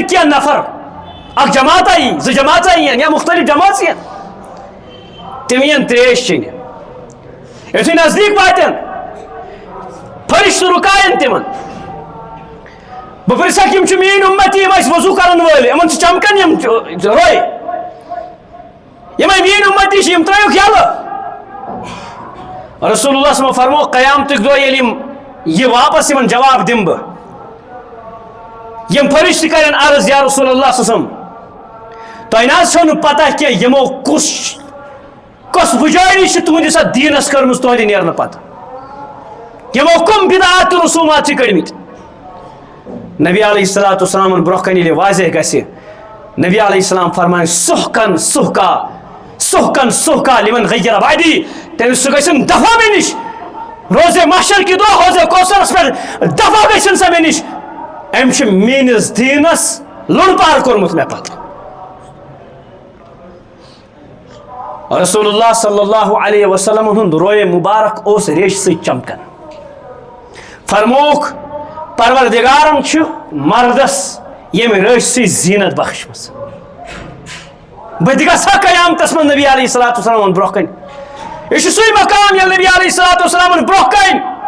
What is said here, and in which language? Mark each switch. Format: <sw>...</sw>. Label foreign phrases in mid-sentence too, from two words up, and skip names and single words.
<ks>کینٛہہ نفر اکھ جماعتہ یی زٕ جماژہ یِن یا مختلف جماژ یِن تِم یِن تریش چیٚنہِ یُتھُے نزدیٖک واتن فرشتہٕ رُکاین تِمن بہٕ پرژھکھ یِم چھِ میٲنۍ اُمتی یِم ٲسۍ وضو کرن وٲلۍ یِمن چھِ چمکان یِم روے یِمے میٲنۍ اُمتی چھِ یِم ترٲیوکھ یلہٕ رسول اللہ</ks> <ar>صلی اللہ علیہ وسلم</ar> <ks>فرمو قیامتٕکۍ دۄہ ییٚلہِ یِم یہِ واپس یِمن جواب دِمہٕ بہٕ یِم فرشتہٕ کرن عرض</ks> <ar>یا رسول اللہ صلی اللہ علیہ وسلم</ar> <ks>تۄہہِ نہ حظ چھو نہٕ پتہ کینٛہہ یِمو کۄس بُجٲری چھِ تُہنٛدِس اتھ دیٖنس کٔرمٕژ تُہنٛدِ نیرنہٕ پتہٕ یِمو کٕم بِدعات تہٕ رسوٗمات چھِ کٔڑمٕتۍ نبی</ks> <ar>علیہ الصلوۃ والسلامن</ar> <ks>برونٛہہ کنہِ ییٚلہِ واضح گژھِ نبی علیہ السلام فرمایہِ</ks> <ar>سُحقن سُحقا سُحقن سُحقا لمن غیر بعدی</ar> <ks>تٔمِس سُہ گژھن دفع مےٚ نِش روزے محشر کہِ دۄہ حوضے کوثرس پٮ۪ٹھ دفع گژھن سا مےٚ نِش أمۍ چھُ میٲنِس دیٖنس لوٚڑ کوٚرمُت مےٚ پتہٕ رسول اللہ</ks> <ar>صلی اللہ علیہ وسلم</ar> <ks>ہُنٛد رویے مبارک اوس ریشہِ سۭتۍ چمکان فرموکھ پروردگارن چھُ مردس ییٚمہِ ریشہِ سۭتۍ زیٖنت بخشمٕژ بہٕ تہِ گژھٕ ہا قیامتس منٛز نبی</ks> <ar>علیہ الصلوۃ والسلامن</ar> <ks>برونٛہہ کنہِ یہ سُے مقام ییٚلہِ نبی</ks> <ar>علیہ الصلوۃ والسلامن</ar> <ks>برونٛہہ کنہِ</ks>